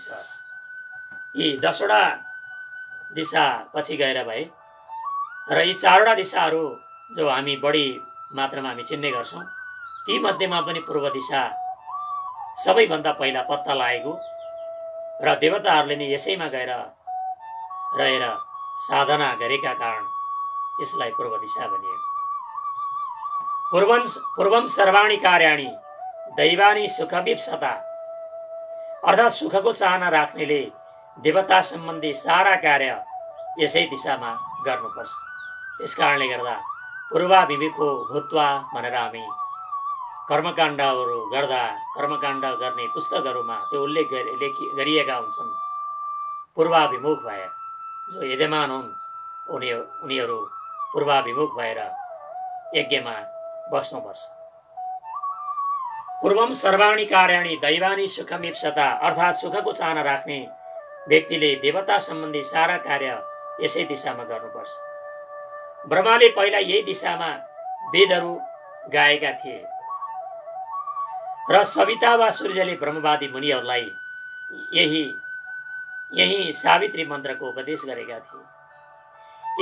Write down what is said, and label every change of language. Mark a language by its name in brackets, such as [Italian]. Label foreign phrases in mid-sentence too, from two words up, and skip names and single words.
[Nepali] यी 10वटा दिशा पछि गएर भए र यी 4वटा दिशाहरू जो हामी बढी मात्रामा हामी चिन्ने गर्छौँ, ती मध्येमा पनि पूर्व दिशा सबैभन्दा पहिला पत्ता लागेको र देवताहरूले नै यसैमा गएर रहेर साधना गरेका कारण यसलाई पूर्व दिशा भनिएको। [Sanskrit] पूर्वम सर्वाणी कार्याणि दैवानी सुखविप्सता, [Nepali] अर्थात् सुखको चाहना राख्नेले देवता सम्बन्धी सारा कार्य यसै दिशामा गर्नुपर्छ। त्यस कारणले गर्दा [Sanskrit] पूर्वाभिमुखो भूत्वा [Nepali] भनेर हामी कर्मकाण्डहरू गर्दा कर्मकाण्ड गर्ने पुस्तकहरूमा त्यो उल्लेख गरिएका हुन्छन्। पूर्वाभिमुख भएर जो यजमान हुन् उनीहरू पूर्वाभिमुख भएर यज्ञमा बस्नुपर्छ। [Sanskrit] पूर्वम सर्वाणी कार्याणि दैवानी सुखमीप्सता [Nepali] अर्थात् सुखको चाहना राख्ने व्यक्तिले देवता सम्बन्धी सारा कार्य यसै दिशामा गर्नुपर्छ। ब्रह्माले पहिला यही दिशामा वेदहरू गाएका थिए र सविता वा सूर्यले ब्रह्मवादी मुनिहरूलाई यही सावित्री मन्त्रको उपदेश गरेका थिए।